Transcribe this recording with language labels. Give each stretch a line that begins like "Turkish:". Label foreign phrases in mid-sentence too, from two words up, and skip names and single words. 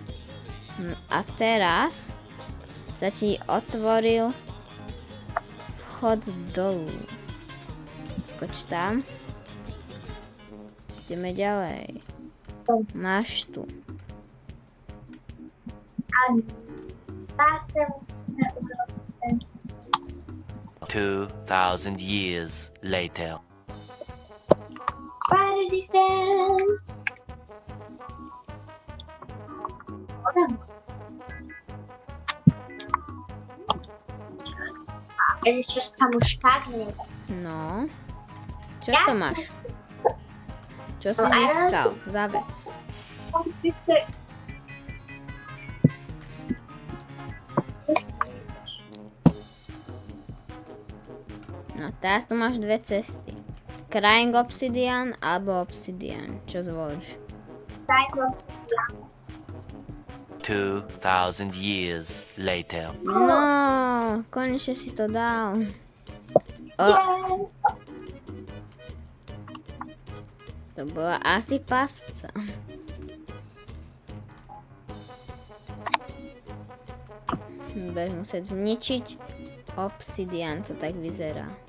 Slovak: No a teraz sa ti otvoril vchod dolu. Skoč tam. Ideme ďalej. Máš tu. A zase musíme urobiť ten
English: 2,000 years later. fire resistance.
Slovak: Ešte sa mu štágne. No. Čo to máš? Čo si získal za vec? No teraz tu máš dve cesty. Crying Obsidian alebo Obsidian. Čo zvolíš? Crying Obsidian.
English: 2,000 years later.
Slovak: No, konečne si to dal. To bola asi pasca. Budeš musieť zničiť obsidian, to tak vyzerá.